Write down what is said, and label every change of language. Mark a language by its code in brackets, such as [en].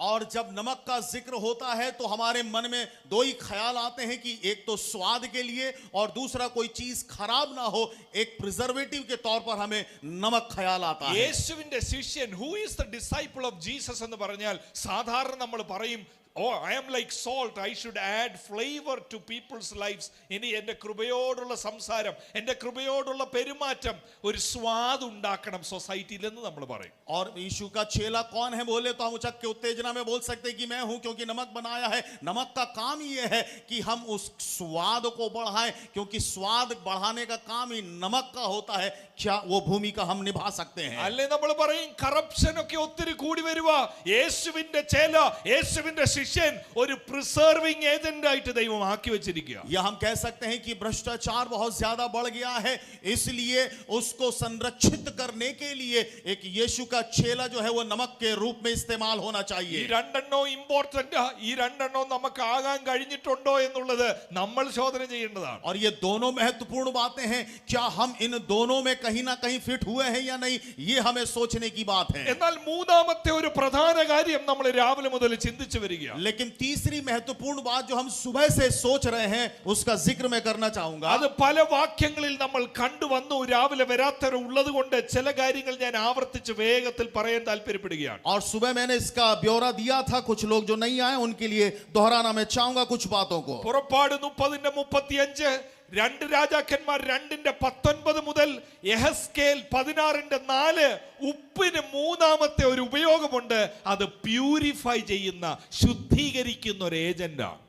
[hi] और जब नमक का जिक्र होता है तो हमारे मन में 2 ही ख्याल आते हैं कि एक तो स्वाद के लिए और दूसरा कोई चीज खराब ना हो, एक प्रिजर्वेटिव के तौर पर हमें नमक ख्याल आता है. [ml] യേശുവിന്റെ ശിഷ്യൻ, [en] who is the disciple of Jesus [ml] എന്ന് പറഞ്ഞാൽ സാധാരണ നമ്മൾ പറയും, [en] Oh, I am like salt. I should add flavor to people's lives. [ml] ഇനി എൻ്റെ കൃപയോടുള്ള സംസാരം, എൻ്റെ കൃപയോടുള്ള പെരുമാറ്റം ഒരു സ്വാദ് ഉണ്ടാക്കണം സൊസൈറ്റിയിൽ എന്ന് നമ്മൾ പറയും. [hi] और यीशु का चेला कौन है बोले तो हम उचक के उत्तेजना में बोल सकते हैं कि मैं हूं, क्योंकि नमक बनाया है. नमक का काम ये है कि हम उस स्वाद को बढ़ाएं, क्योंकि स्वाद बढ़ाने का काम ही नमक का होता है. क्या वो भूमिका हम निभा सकते हैं? [ml] അല്ലേ നമ്മൾ പറയും കറപ്ഷൻ ഒക്കെ ഒത്തിരി കൂടി വരുക, യേശുവിന്റെ ചേല, യേശുവിന്റെ ശിഷ്യൻ ഒരു പ്രിസർവിംഗ് ഏജന്റ് ആയിട്ട് ദൈവം ആക്കി വെച്ചിരിക്കുക. [hi] या हम कह सकते हैं कि भ्रष्टाचार बहुत ज्यादा बढ़ गया है, इसलिए उसको संरक्षित करने के लिए एक यीशु का चेला जो है वो नमक के रूप में इस्तेमाल होना [ml] ഈ [hi] चाहिए. [ml] രണ്ടെണ്ണവും ഇമ്പോർട്ടന്റ്, ഈ രണ്ടെണ്ണവും നമുക്ക് ആകാൻ കഴിഞ്ഞിട്ടുണ്ടോ എന്നുള്ളത് നമ്മൾ ശോധന ചെയ്യേണ്ടതാണ്. [hi] और ये दोनों महत्वपूर्ण बातें हैं, क्या हम इन दोनों में कहीं ना कहीं फिट हुए हैं या नहीं, ये हमें सोचने की बात है. [ml] എന്നാൽ മൂന്നാമത്തെ ഒരു പ്രധാന കാര്യം നമ്മൾ രാവിലെ മുതൽ ചിന്തിച്ചു വരികയാണ്. [hi] लेकिन तीसरी महत्वपूर्ण बात जो हम सुबह से सोच रहे हैं उसका जिक्र मैं करना चाहूंगा. [ml] അത് പല വാക്യങ്ങളിൽ നമ്മൾ കണ്ടുവന്നു. രാവിലെ വരാത്തവർ ഉള്ളത് കൊണ്ട് ചില കാര്യങ്ങൾ ഞാൻ ആവർത്തിച്ച് വേഗത്തിൽ പറയാൻ താല്പര്യപ്പെടുകയാണ്. [hi] और सुबह मैंने इसका ब्यौरा दिया था, कुछ लोग जो नहीं आए उनके लिए दोहराना मैं चाहूंगा कुछ बातों को. [ml] പുറപ്പാട് 30:35, 2 രാജാക്കന്മാർ 2:19 മുതൽ യെഹെസ്കേൽ 16:4 ഉപ്പിന് മൂന്നാമത്തെ ഒരു ഉപയോഗമുണ്ട്. അത് പ്യൂരിഫൈ ചെയ്യുന്ന, ശുദ്ധീകരിക്കുന്ന ഒരു ഏജന്റാണ്.